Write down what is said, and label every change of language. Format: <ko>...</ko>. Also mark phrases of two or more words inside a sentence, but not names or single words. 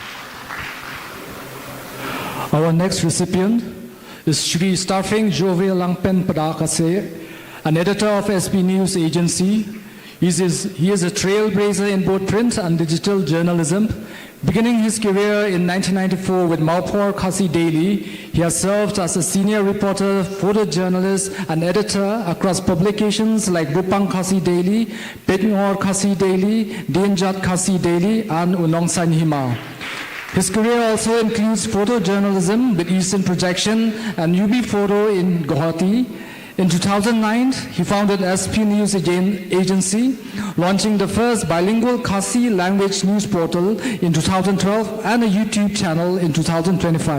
<en>Our next recipient is Shri Starfing Jove Langpen Padakase, an editor of SB News Agency. He is a trailblazer in both print and digital journalism. Beginning his career in 1994 with Marpor Khasi Daily, he has served as a senior reporter, photojournalist, and editor across publications like Bupang Khasi Daily, Pynroh Khasi Daily, Dienjat Khasi Daily, and U Nong Sain Hima. His career also includes photojournalism with Eastern Projection and UB Photo in Guwahati. In 2009, he founded SP News Agency, launching the first bilingual Khasi language news portal in 2012 and a YouTube channel in 2025.</en>